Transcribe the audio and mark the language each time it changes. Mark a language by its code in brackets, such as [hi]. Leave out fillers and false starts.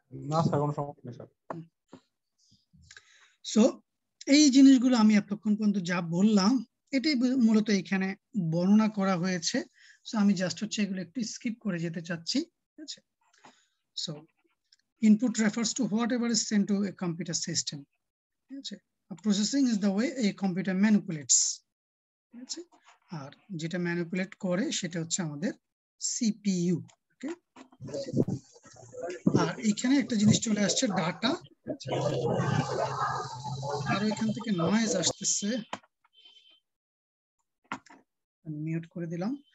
[bn] না স্যার, কোনো সমস্যা নেই স্যার। সো এই জিনিসগুলো আমি এতক্ষণ পর্যন্ত যা বললাম এটাই মূলত এখানে বর্ণনা করা হয়েছে। সো আমি জাস্ট হচ্ছে এগুলো একটু স্কিপ করে যেতে চাচ্ছি, ঠিক আছে। [en] so input refers to whatever is sent to a computer system, [bn] ঠিক আছে। Processing is the way [en] a computer manipulates, [bn] ঠিক আছে, আর যেটা ম্যানিপুলেট করে সেটা হচ্ছে আমাদের সিপিইউ। ওকে, আর এখানে একটা জিনিস চলে আসছে ডাটা, আর এখান থেকে নয়েজ আসতেছে, মিউট করে দিলাম।